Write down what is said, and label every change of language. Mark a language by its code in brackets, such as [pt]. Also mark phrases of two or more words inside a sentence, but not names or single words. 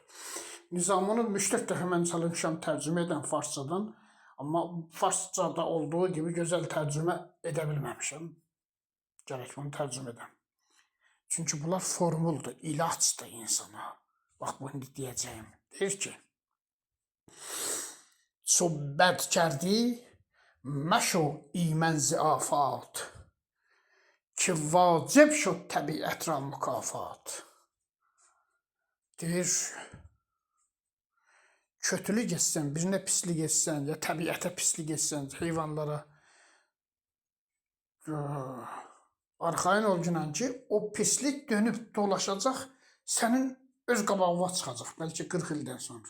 [az] Nizamını müştəq dəfə mən çalışmışam tərcümə edən farscadan, amma farscada olduğu gibi gözəl tərcümə edə bilməmişəm. Gərək bunu tərcümə edəm. Çünki bunlar formuldur, ilaçdır insana. Bax, bunu deyəcəyim. Deyir ki, [fa] چو بد کردی مشو ایمن ز آفات که واجب شد طبیعت را mükafat. [az] Deyir, kötülük etsən, birinə pislik etsən, ya təbiətə pislik etsən, heyvanlara arxayın ol günən ki, o pislik dönüb dolaşacaq, sənin öz qabağına çıxacaq, bəlkə 40 ildən sonra.